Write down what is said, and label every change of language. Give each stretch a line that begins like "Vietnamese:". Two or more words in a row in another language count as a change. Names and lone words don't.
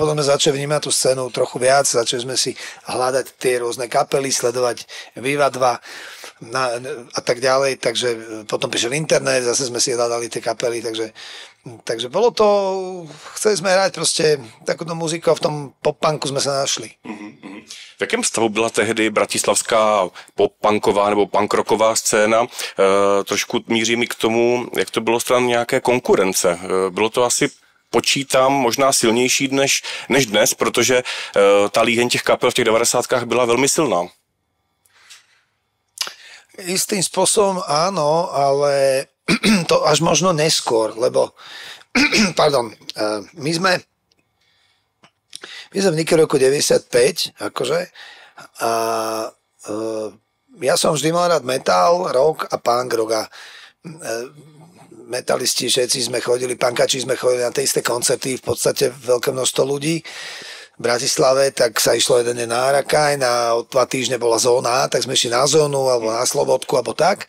Slovak: Potom sme začali vnímať tú scénu trochu viac, začali sme si hľadať tie rôzne kapely, sledovať Viva 2 a tak ďalej, takže potom prišiel internet, zase sme si hľadali tie kapely, takže bolo to, chceli sme hrať proste takúto muziku a v tom pop-punku sme sa našli.
Czech: V jakém stavu byla tehdy bratislavská pop-punková nebo punk-rocková scéna? Trošku míří mi k tomu, jak to bylo stran nějaké konkurence. Bylo to asi, počítám, možná silnější než dnes, protože ta líheň těch kapel v těch 90kách byla velmi silná.
Slovak: Istým spôsobom áno, ale to až možno neskôr, lebo pardon, my sme v Nike roku 95, akože, a ja som vždy mal rád metal, rock a punk rock a metalisti všetci sme chodili, punkači sme chodili na tie isté koncerty, v podstate veľké množstvo ľudí v Bratislave, tak sa išlo jeden deň na Arakaj, o 2 týždne bola zóna, tak sme išli na zónu alebo na Slobodku alebo tak.